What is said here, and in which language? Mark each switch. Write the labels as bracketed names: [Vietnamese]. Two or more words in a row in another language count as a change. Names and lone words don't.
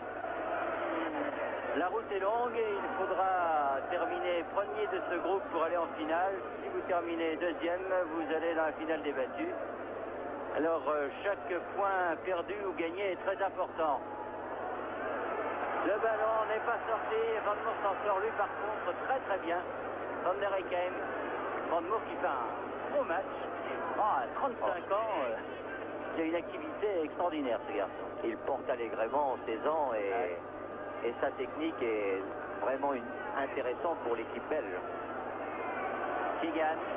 [French] Alors rendez-vous compte, La route est longue et il faudra terminer premier de ce groupe pour aller en finale. Si vous terminez deuxième, vous allez dans la finale des battus. Alors chaque point perdu ou gagné est très important. Le ballon n'est pas sorti. Van Moer s'en sort lui par contre très bien. Van der Heijden. Van Moer qui fait un beau match. À 35 ans, il a une activité extraordinaire ce garçon. Il porte allègrement ses ans et sa technique est vraiment intéressante pour l'équipe belge. Keegan.